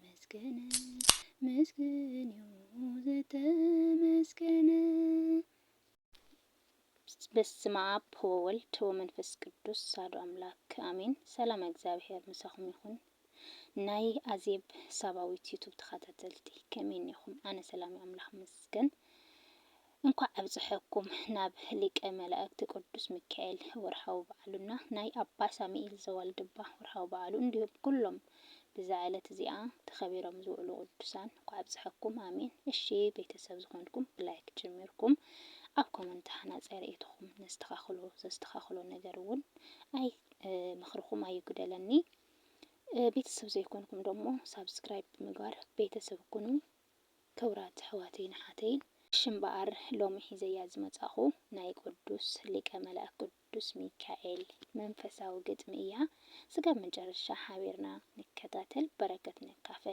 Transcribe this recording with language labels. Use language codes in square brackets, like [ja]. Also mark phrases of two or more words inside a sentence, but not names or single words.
[gez] ተመስገነ ምስግን ዘተመስገነ። በስመ አብ ወወልድ ወመንፈስ ቅዱስ አሐዱ አምላክ አሜን። [ti] ሰላም እግዚአብሔር ምሳኹም ይኹን። ናይ አዜብ ሳባዊት ዩቱብ ተኸታተልቲ ከመይ ኢኹም? አነ ሰላም አምላክ መስገን። እንኳዕ አብጽሐኩም ናብ ሊቀ መላእክት ቅዱስ ሚካኤል ወርሃዊ በዓሉና ናይ አባ ሳሙኤል ዘዋልድባ ወርሃዊ በዓሉ እንዲሁም ኩሎም ብዛ ዕለት እዚኣ ተኸቢሮም ዝውዕሉ ቅዱሳን እንኳዕ አብጽሐኩም አሜን። እሺ ቤተሰብ ዝኾንኩም ላይክ ጀሚርኩም ኣብ ኮመንት ሓናፀ ርእይትኩም ዘስተኻኽሎ ነገር እውን አይ ምኽርኩም ኣይጉደለኒ። ቤተሰብ ዘይኮንኩም ደግሞ ሳብስክራይብ ብምግባር ቤተሰብ ኩኑ። ክብራት ኣሕዋተይን ሓተይን ሽምበኣር ሎሚ ሒዘያ ዝመጻኹ ናይ ቅዱስ ሊቀ መላእክት ቅዱስ ሚካኤል መንፈሳዊ ግጥሚ እያ። ስጋብ መጨረሻ ሓቢርና ንከታተል በረከት ንካፈል።